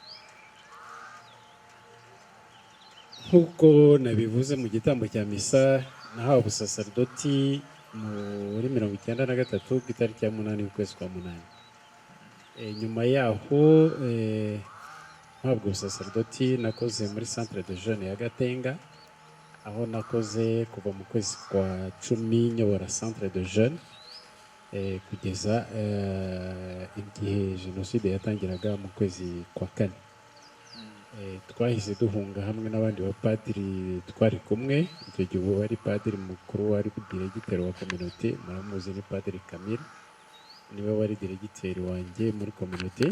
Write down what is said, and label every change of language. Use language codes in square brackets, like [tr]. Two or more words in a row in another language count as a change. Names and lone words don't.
[rw] Nk'uko nabivuze mu gitambo cya misa, nahawe ubusaserodoti muri 1993 ku itariki ya 8 y'ukwezi kwa 8. Nyuma yaho mpabwa ubusaserodoti nakoze muri [fr] centre de jeunes [rw] ya Gatenga, aho nakoze kuva mu kwezi kwa 10 nyobora [fr] centre de jeunes [rw] kugeza igihe jenoside yatangiraga mu kwezi kwa 4. Twahise duhunga hamwe n'abandi bapadiri twari kumwe. Icyo gihe uwo wari padiri mukuru wari diregiteri wa communauté, muramuzi, ni Padiri Camille, niwe wari diregiteri wanjye muri communauté.